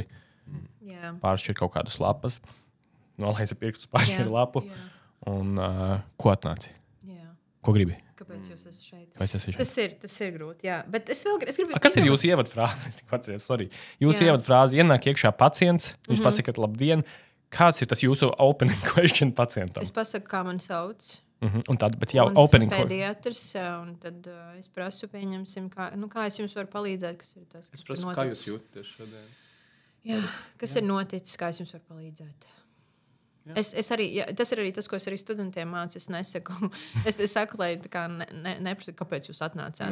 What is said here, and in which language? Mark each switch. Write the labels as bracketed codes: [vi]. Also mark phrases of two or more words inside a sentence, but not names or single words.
[lv] Pāršķir kaut kādus lapas, nolaiza pirkstus, pāršķir lapu un ko atnāci? Ko gribi? Kāpēc jūs esat šeit? Tas ir grūti, jā. Bet es gribu... Kas ir jūsu ievadfrāze? Jūsu ievadfrāze ienāk iekšā pacients, viņš pasaka, labdien. Kāds ir tas jūsu [en] opening question [lv] pacientam? Es pasaku, kā man sauc. Un tad, bet jau [en] opening question. [lv] Pediatrs, un tad es prasu, pieņemsim, kā es jums varu palīdzēt, kas ir tas, kas es prasu, kā jūs jūtaties šodien? Jā, kas ir noticis, kā es jums varu palīdzēt? Tas ir arī tas, ko es arī studentiem mācu. Es nesaku, es saku, lai neprasa, kāpēc jūs atnācāt.